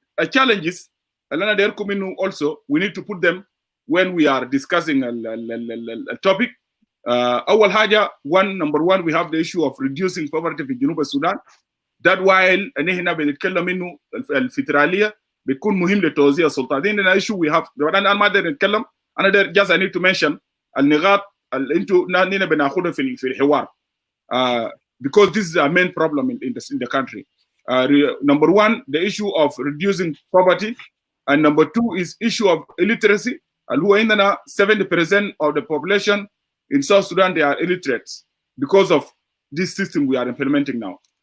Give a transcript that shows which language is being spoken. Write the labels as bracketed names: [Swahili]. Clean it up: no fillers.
[English] Challenges also we need to put them when we are discussing a topic. Number one, we have the issue of reducing poverty in Jubek Sudan. That while [Arabic] نحن بنتكلم إنه الفدرالية بتكون مهم لتوزيع السلطات. عندنا [English] issue we have. [Arabic] أنا ما أقدر نتكلم. [English] just I need to mention [Arabic] النقاط اللي أنتوا نحن بناخدها في الحوار. [English] Because this is a main problem in the country. Number one, the issue of reducing poverty, and number 2 is issue of illiteracy. who [Arabic] عندنا [English] 70% of the population in South Sudan they are illiterate because of this system we are implementing now.